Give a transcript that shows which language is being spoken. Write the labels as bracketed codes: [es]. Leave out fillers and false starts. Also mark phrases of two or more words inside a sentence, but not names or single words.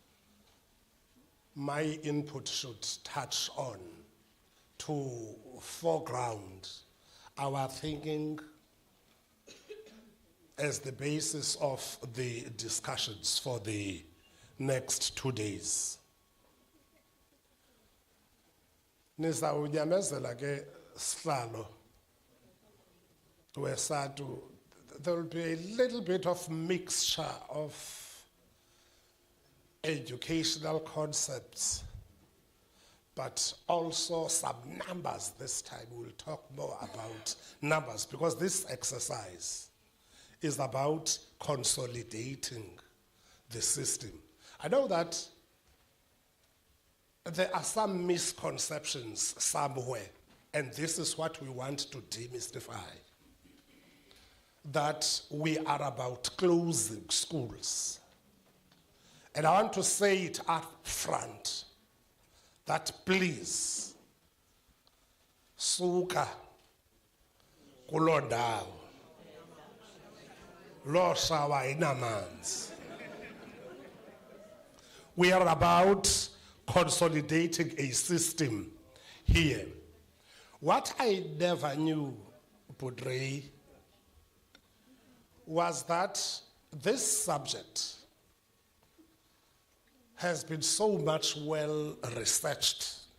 [en] My input should touch on to foreground our thinking as the basis of the discussions for the next 2 days. [xh] Nizawunyamezela ke sihlalo wesatu. [en] There will be a little bit of mixture of educational concepts, but also some numbers this time. We'll talk more about numbers, because this exercise is about consolidating the system. I know that there are some misconceptions somewhere, and this is what we want to demystify. That we are about closing schools. And I want to say it up front, that please, [xh] suka kulondawo, lo shawa inamanzi. [en] We are about consolidating a system here. What I never knew, Budrei, was that this subject has been so much well researched.